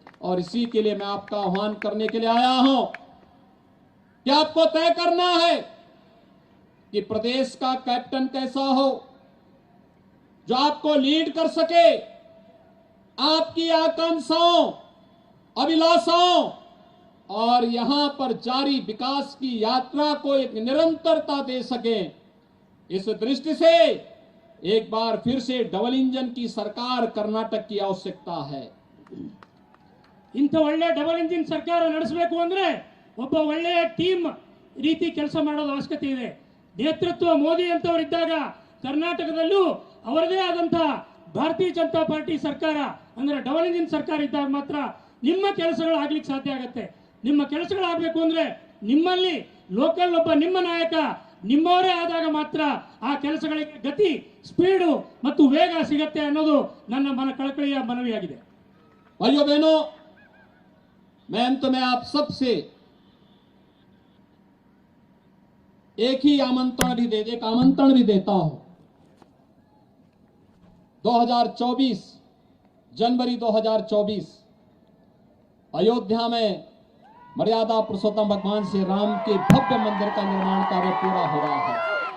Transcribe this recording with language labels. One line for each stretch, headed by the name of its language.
Hindi: और इसी के लिए मैं आपका आह्वान करने के लिए आया हूं कि आपको तय करना है कि प्रदेश का कैप्टन कैसा हो, जो आपको लीड कर सके, आपकी आकांक्षाओं, अभिलाषाओं और यहां पर जारी विकास की यात्रा को एक निरंतरता दे सके। इस दृष्टि से एक बार फिर से डबल इंजन की सरकार कर्नाटक की आवश्यकता है।
Kannada: ಇಂಥ ಒಳ್ಳೆ ಡಬಲ್ ಇಂಜಿನ್ ಸರ್ಕಾರ ನಡೆಸಬೇಕು ಅಂದ್ರೆ ಒಬ್ಬ ಒಳ್ಳೆಯ ಟೀಮ್ ರೀತಿ ಕೆಲಸ ಮಾಡೋದು ಅವಶ್ಯಕತೆ ಇದೆ. ನೇತೃತ್ವ ಮೋದಿ ಅಂತವರಿದ್ದಾಗ ಕರ್ನಾಟಕದಲ್ಲೂ ಅವರದೇ ಆದಂತಹ ಭಾರತೀಯ ಜನತಾ ಪಾರ್ಟಿ ಸರ್ಕಾರ ಅಂದ್ರೆ ಡಬಲ್ ಇಂಜಿನ್ ಸರ್ಕಾರ ಇದ್ದಾಗ ಮಾತ್ರ ನಿಮ್ಮ ಕೆಲಸಗಳು ಆಗ್ಲಿಕ್ಕೆ ಸಾಧ್ಯ ಆಗುತ್ತೆ. ನಿಮ್ಮ ಕೆಲಸಗಳಾಗಬೇಕು ಅಂದ್ರೆ ನಿಮ್ಮಲ್ಲಿ ಲೋಕಲ್ ಒಬ್ಬ ನಿಮ್ಮ ನಾಯಕ ನಿಮ್ಮವರೇ ಆದಾಗ ಮಾತ್ರ ಆ ಕೆಲಸಗಳಿಗೆ ಗತಿ, ಸ್ಪೀಡು ಮತ್ತು ವೇಗ ಸಿಗತ್ತೆ ಅನ್ನೋದು ನನ್ನ ಕಳಕಳಿಯ ಮನವಿಯಾಗಿದೆ.
Hindi: भाइयों बहनों, मैं अंत में आप सबसे एक आमंत्रण भी देता हूं। 2024 जनवरी 2024 अयोध्या में मर्यादा पुरुषोत्तम भगवान श्री राम के भव्य मंदिर का निर्माण कार्य पूरा हो रहा है।